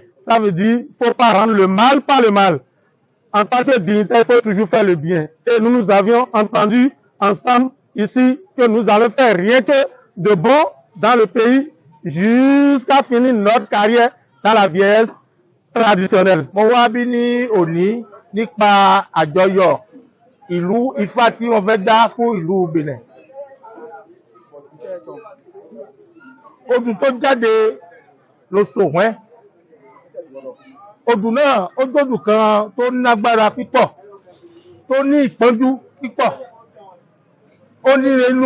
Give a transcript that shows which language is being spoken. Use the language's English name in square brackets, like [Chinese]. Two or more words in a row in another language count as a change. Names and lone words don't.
[French] Ça veut dire qu'il ne faut pas rendre le mal par le mal. En tant que dignitaire, il faut toujours faire le bien. Et nous avions entendu ensemble ici que nous allons faire rien que de bon dans le pays jusqu'à finir notre carrière dans la vieillesse traditionnelle. [Yoruba] Mo wá bí ní òní nípa àjọyọ̀ ìlú Ifá tí wọ́n fẹ́ dá fún ìlú Benin. Odù tó jáde ló sòwẹ́. Odù náà ó jòdù kan tó nágbára pípọ̀, tó ní ìpọ́njú pípọ̀, ó ní inú.